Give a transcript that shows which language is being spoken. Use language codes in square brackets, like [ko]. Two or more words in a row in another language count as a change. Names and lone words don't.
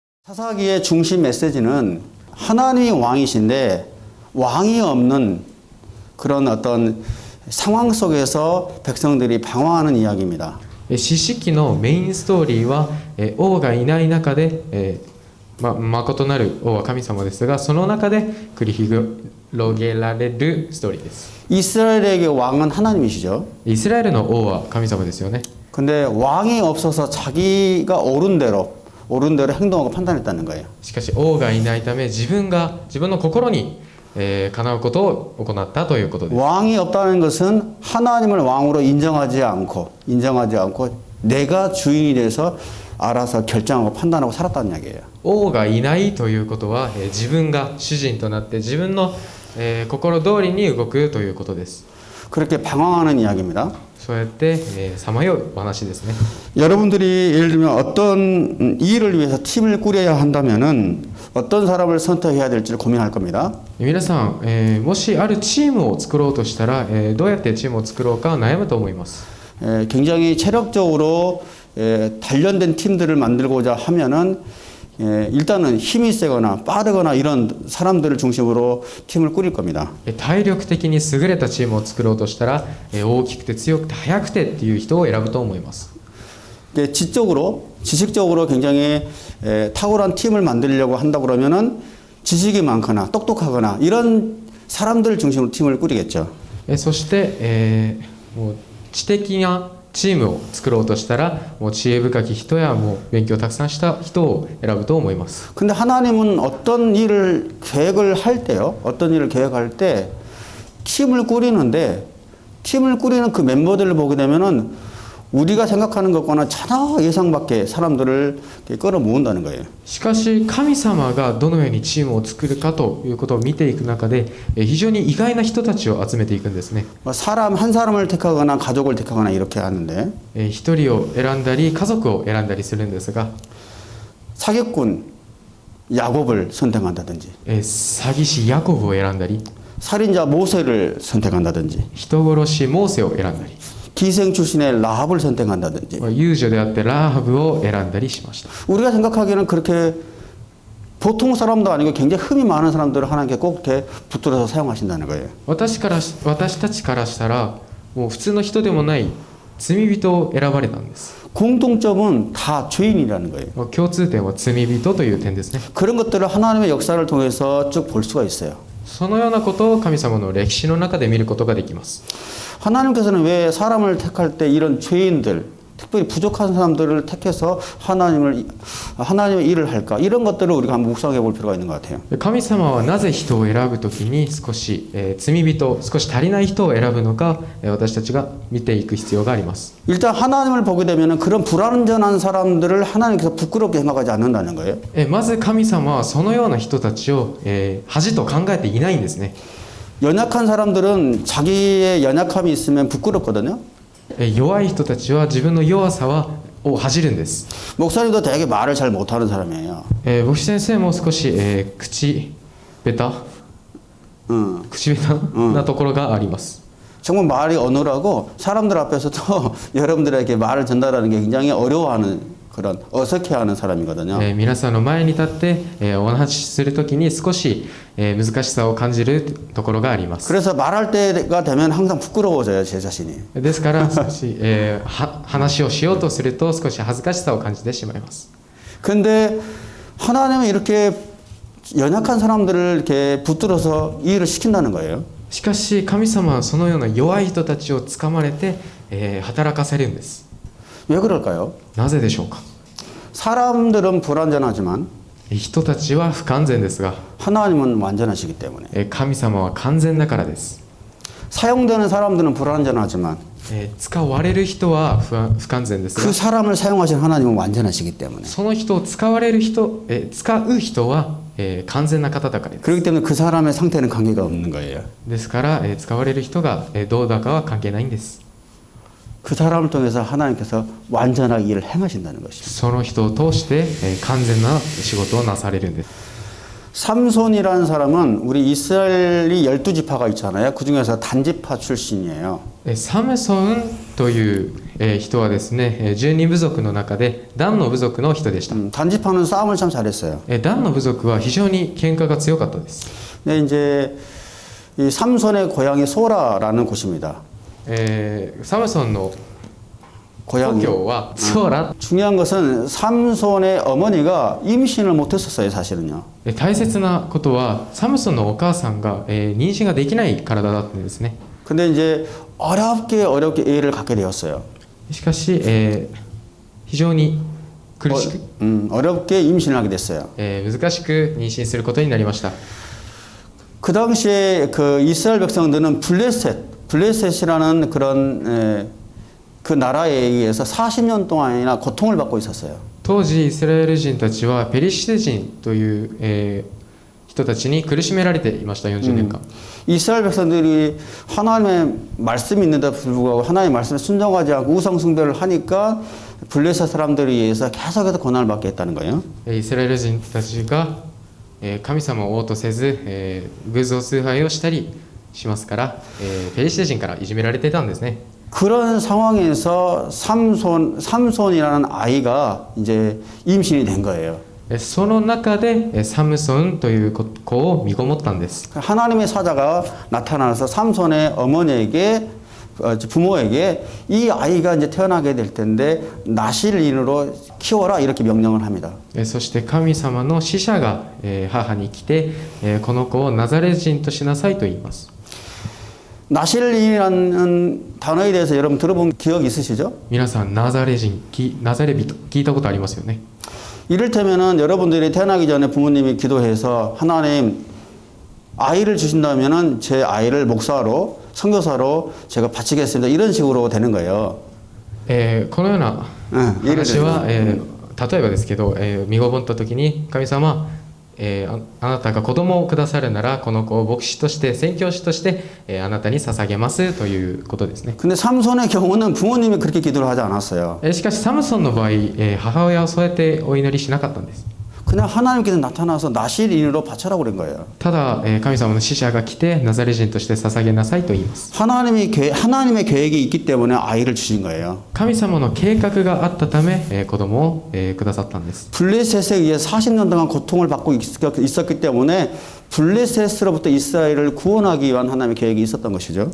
[ko] 사사기의 중심 메시지는 하나님이 왕이신데 왕이 없는 그런 어떤 상황 속에서 백성들이 방황하는 이야기입니다. [ja] 四式のメインストーリーは王がいない中で誠なる王は神様ですが、その中で繰り広げられるストーリーです。 [ko] 이스라엘에게 왕은 하나님이시죠. [ja] イスラエルの王は神様ですよね。 [ko] 근데 왕이 없어서 자기가 옳은 대로 행동하고 판단했다는 거예요. [ja] しかし王がいないため自分の心にかなうことを行ったということです。 [ko] 왕이 없다는 것은 하나님을 왕으로 인정하지 않고 내가 주인이 돼서 알아서 결정하고 판단하고 살았다는 이야기예요. [ja] 王がいないということは自分が主人となって自分の心通りに動くということです。 [ko] 그렇게 방황하는 이야기입니다. [ja] そうやってさまよう話ですね。 [ko] 여러분들이 예를 들면 어떤 일을 위해서 팀을 꾸려야 한다면은 어떤 사람을 선택해야 될지를 고민할 겁니다. [ja] 皆さん、もしあるチームを作ろうとしたら、どうやってチームを作ろうか悩むと思います。 [ko] 굉장히 체력적으로 단련된 팀들을 만들고자 하면은 일단은 힘이 세거나 빠르거나 이런 사람들을 중심으로 팀을 꾸릴 겁니다. [ja] 体力的に優れたチームを作ろうとしたら、大きくて強くて速くてっていう人を選ぶと思います。 [ko] 지식적으로 굉장히 탁월한 팀을 만들려고 한다 그러면은 지식이 많거나 똑똑하거나 이런 사람들 중심으로 팀을 꾸리겠죠. [ja] そして、もう知的なチームを作ろうとしたらもう知恵深き人やもう勉強をたくさんした人を選ぶと思います。 [ko] 근데 하나님은 어떤 일을 계획을 할 때요. 어떤 일을 계획할 때 팀을 꾸리는데 팀을 꾸리는 그 멤버들을 보게 되면은 우리가 생각하는 것과는 전혀 예상 밖의 사람들을 끌어모은다는 거예요. [ja] しかし神様がどのようにチームを作るかということを見ていく中で非常に意外な人たちを集めていくんですね。 [ko] 사람 한 사람을 택하거나 가족을 택하거나 이렇게 하는데 [ja] 一人を選んだり家族を選んだりするんですが [ko] 사기꾼 야곱을 선택한다든지 [ja] 詐欺師ヤコブを選んだり [ko] 살인자 모세를 선택한다든지 [ja] 人殺しモーセを選んだり [ko] 기생 출신의 라합을 선택한다든지 [ja] 遊女であってラーハブを選んだりしました。 [ko] 우리가 생각하기에는 그렇게 보통 사람도 아니고 굉장히 흠이 많은 사람들을 하나님께 꼭 이렇게 붙들어서 사용하신다는 거예요. [ja] 私たちからしたらもう普通の人でもない罪人を選ばれたんです。 [ko] 공통점은 다 죄인이라는 거예요. [ja] 共通点は罪人という点ですね。 [ko] 그런 것들을 하나님의 역사를 통해서 쭉 볼 수가 있어요. [ja] そのようなことを神様の歴史の中で見ることができます。 [ko] 하나님께서는 왜 사람을 택할 때 이런 죄인들, 특별히 부족한 사람들을 택해서 하나님의 일을 할까? 이런 것들을 우리가 한번 묵상해 볼 필요가 있는 것 같아요. [ja] 神様はなぜ人を選ぶときに少し罪人、少し足りない人を選ぶのか私たちが見ていく必要があります。 [ko] 일단 하나님을 보게 되면 그런 불완전한 사람들을 하나님께서 부끄럽게 생각하지 않는다는 거예요. [ja] まず神様はそのような人たちを恥と考えていないんですね。 [ko] 연약한 사람들은 자기의 연약함이 있으면 부끄럽거든요. [ja] 弱い人たちは自分の弱さを恥じるんです。 [ko] 목사님도 되게 말을 잘 못하는 사람이에요. [ja] 牧師先生も少し口下手なところがあります。 [ko] 정말 말이 어눌하고 사람들 앞에서도 여러분들에게 말을 전달하는 게 굉장히 어려워하는 그런 어색해하는 사람이거든요. [ja] 皆さんの前に立ってお話しするときに少し難しさを感じるところがあります。 [ko] 그래서 말할 때가 되면 항상 부끄러워져요, 제 자신이. [ja] ですから少し話をしようとすると少し恥ずかしさを感じてしまいます。 [ko] 근데 하나님은 이렇게 연약한 사람들을 이렇게 붙들어서 이 일을 시킨다는 거예요. [ja] しかし神様はそのような弱い人たちをつかまれて働かせるんです。 [ko] 왜 그럴까요? [ja] なぜでしょうか。 [ko] 사람들은 불완전하지만 [ja] 人たちは不完全ですが [ko] 하나님은 완전하시기 때문에 [ja] 神様は完全だからです。 [ko] 사용되는 사람들은 불완전하지만 [ja] 使われる人は不完全ですが [ko] 그 사람을 사용하신 하나님은 완전하시기 때문에 [ja] その人を使う人は完全な方だからです。 [ko] 그렇기 때문에 그 사람의 상태는 관계가 없는 거예요. [ja] ですから使われる人がどうだかは関係ないんです。 [ko] 그 사람을 통해서 하나님께서 완전하게 일을 행하신다는 것이죠. [ja] その人を通して完全な仕事をなされるんです。 [ko] 삼손이라는 사람은 우리 이스라엘이 12지파가 있잖아요. 그 중에서 단지파 출신이에요. [ja] サムソンという人はですね、12部族の中でダンの部族の人でした。 [ko] 단지파는 싸움을 참 잘했어요. [ja] ダンの部族は非常に喧嘩が強かったです。 [ko] 근데 이제 이 삼손의 고향이 소라라는 곳입니다. [ja] サムソンの故 [ko] 고향이 [ja] 郷はソーラ。 [ko] 중요한 것은 삼손의 어머니가 임신을 못했었어요, 사실은요. [ja] 大切なことはサムソンのお母さんが妊娠ができない体だったんですね。 [ko] 근데 이제 어렵게 애를 갖게 되었어요. [ja] しかし、非常に苦しく、 [ko] 어렵게 임신을 하게 됐어요. [ja] 難しく妊娠することになりました。 [ko] 그 당시에 그 이스라엘 백성들은 블레셋이라는 그런 그 나라에 의해서 40년 동안이나 고통을 받고 있었어요. [ja] 当時イスラエル人たちはペリシテ人という、人たちに苦しめられていました。40年間。 [ko] 이스라엘 백성들이 하나님의 말씀이 있는데도 불구하고 하나님의 말씀에 순종하지 않고 우상 숭배를 하니까 블레셋 사람들에 의해서 계속해서 고난을 받게 했다는 거예요. [ja] イスラエル人たちが神様を応答せず偶像崇拝をしたりしますから、ペリシテ人からいじめられていたんですね。 [ko] 그런 상황에서 삼손이라는 아이가 이제 임신이 된 거예요. [ja] その中でサムソンという子を身ごもったんです。 [ko] 하나님의 사자가 나타나서 삼손의 어머니에게 부모에게 이 아이가 이제 태어나게 될 텐데 나실인으로 키워라 이렇게 명령을 합니다. [ja] そして神様の使者が母に来てこの子をナザレ人としなさいと言います。 [ko] 나실인이라는 단어에 대해서 여러분 들어본 기억 있으시죠? [ja] 皆さんナザレ人、ナザレ人聞いたことありますよね。 [ko] 이를테면은 여러분들이 태어나기 전에 부모님이 기도해서 하나님 아이를 주신다면은 제 아이를 목사로 선교사로 제가 바치겠습니다. 이런 식으로 되는 거예요. [ja] このような 話は、例えばですけど、身ごもった時に神様、あなたが子供をくださるならこの子を牧師として宣教師として、あなたに捧げますということですね。 [ko] 근데 삼손의 경우는 부모님이 그렇게 기도를 하지 않았어요. [ja] しかしサムソンの場合、母親はそうやってお祈りしなかったんです。 [ko] 그냥 하나님께서 나타나서 나실인으로 바쳐라고 그런 거예요. [ja] ただ、神様の使者が来てナザレ人として捧げなさいと言います。 [ko] 하나님의 계획이 있기 때문에 아이를 주신 거예요. [ja] 神様の計画があったため、子供を、くださったんです。 [ko] 블레셋에 의해 40년 동안 고통을 받고 있었기 때문에 블레셋으로부터 이스라엘을 구원하기 위한 하나님의 계획이 있었던 것이죠.